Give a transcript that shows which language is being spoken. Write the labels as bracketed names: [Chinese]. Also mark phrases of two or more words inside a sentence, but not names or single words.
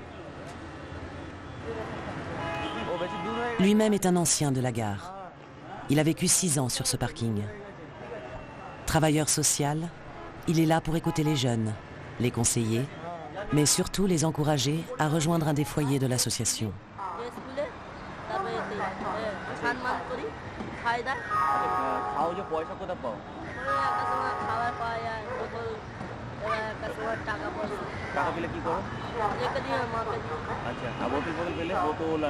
[French] Lui-même est un ancien de la gare. Il a vécu 6 ans sur ce parking. Travailleur social, il est là pour écouter les jeunes, les conseiller mais surtout les encourager à rejoindre un des foyers de l'association. [Bangla] স্কুলে তারপরে সম্মান করি খাই দাই খাও যে পয়সা কোথা পাও? একটা সময় খাবার পাওয়া যায় বোতল একটা সময় টাকা পয়সা টাকা পেলে কি করো? রেখে দিয়ে মাকে আচ্ছা, আর বোতল ফোতল পেলে বোতল আর